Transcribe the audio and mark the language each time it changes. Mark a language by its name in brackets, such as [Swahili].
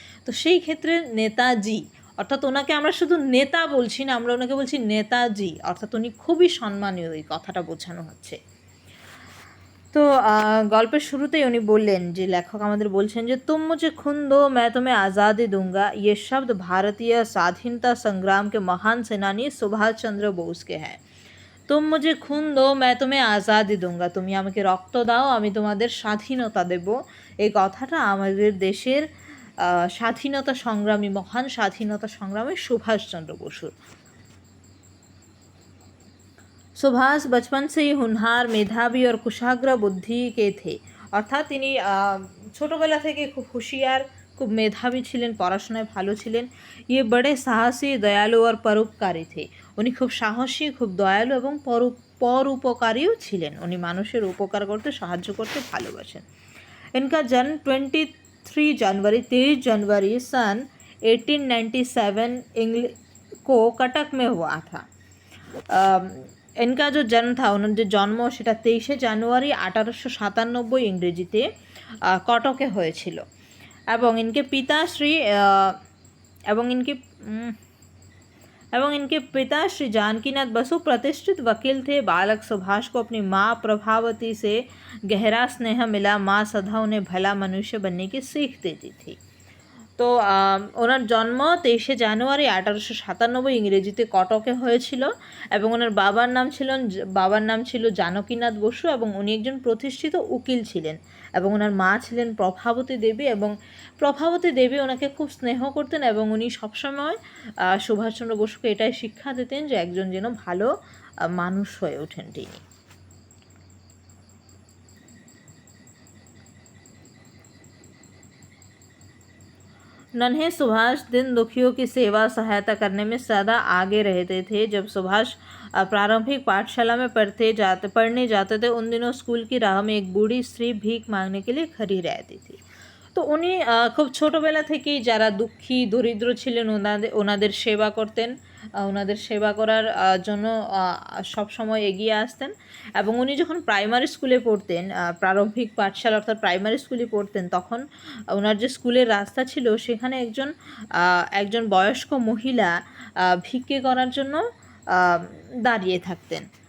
[Bangla] তো সেই ক্ষেত্রে নেতাজি, অর্থাৎ ওনাকে আমরা শুধু নেতা বলছি না, আমরা ওনাকে বলছি নেতাজি, অর্থাৎ উনি খুবই সম্মানীয়, এই কথাটা বোঝানো হচ্ছে। তো গল্পের শুরুতেই উনি বললেন, যে লেখক আমাদের বলছেন যে [Hindi] तुम मुझे खून दो मैं तुम्हें आज़ादी दूंगा, ये शब्द भारतीय स्वाधीनता संग्राम के महान सेनानी सुभाष चंद्र बोस के हैं। तुम मुझे खून दो मैं तुम्हें आज़ादी दूंगा, [Bangla] তুমি আমাকে রক্ত দাও আমি তোমাদের স্বাধীনতা দেব। এই কথাটা আমাদের দেশের স্বাধীনতা সংগ্রামী, মহান স্বাধীনতা সংগ্রামী সুভাষচন্দ্র বসুর। [Hindi] सुभाष बचपन से ही होनहार, मेधावी और कुशाग्र बुद्धि के थे। [Bangla] অর্থাৎ তিনি ছোটোবেলা থেকে খুব হুঁশিয়ার, খুব মেধাবী ছিলেন, পড়াশোনায় ভালো ছিলেন। [Hindi] ইয়ে বড়ে সাহসী, দয়ালু আর পরোপকারী থে। [Bangla] উনি খুব সাহসী, খুব দয়ালু এবং পরোপকারীও ছিলেন। উনি মানুষের উপকার করতে, সাহায্য করতে ভালোবাসেন। [Hindi] इनका जन्म 23 जनवरी 23 जनवरी सन 1897 को कटक में हुआ था। इनका जो जन्म था, उन्होंने जो जन्म [Bangla] সেটা 23 জানুয়ারি 1897 ইংরেজিতে কটকে হয়েছিল। [Hindi] এবং ইনকে পিতাশ্রী এবং ইনকে एवं इनके पिता श्री जानकीनाथ बसु प्रतिष्ठित वकील थे। बालक सुभाष को अपनी माँ प्रभावती से गहरा स्नेह मिला। माँ सदा उन्हें भला मनुष्य बनने की सीख देती थी। [Bangla] তো ওনার জন্ম 23শে জানুয়ারি 1897 ইংরেজিতে কটকে হয়েছিল এবং ওনার বাবার নাম ছিল জানকীনাথ বসু এবং উনি একজন প্রতিষ্ঠিত উকিল ছিলেন এবং ওনার মা ছিলেন প্রভাবতী দেবী এবং প্রভাবতী দেবী ওনাকে খুব স্নেহ করতেন এবং উনি সবসময় সুভাষচন্দ্র বসুকে এটাই শিক্ষা দিতেন যে একজন যেন ভালো মানুষ হয়ে ওঠেন তিনি। [Hindi] नन्हे सुभाष दिन दुखियों की सेवा सहायता करने में सदा आगे रहते थे। जब सुभाष प्रारंभिक पाठशाला में पढ़ने जाते थे उन दिनों स्कूल की राह में एक बूढ़ी स्त्री भीख मांगने के लिए खड़ी रहती थी। [Bangla] তো উনি খুব ছোটোবেলা থেকেই যারা দুঃখী দরিদ্র ছিলেন ওনাদের সেবা করতেন, ওনাদের সেবা করার জন্য সব সময় এগিয়ে আসতেন এবং উনি যখন প্রাইমারি স্কুলে পড়তেন, প্রারম্ভিক পাঠশালা অর্থাৎ প্রাইমারি স্কুলে পড়তেন, তখন ওনার যে স্কুলের রাস্তা ছিল সেখানে একজন বয়স্ক মহিলা ভিক্ষে করার জন্য দাঁড়িয়ে থাকতেন।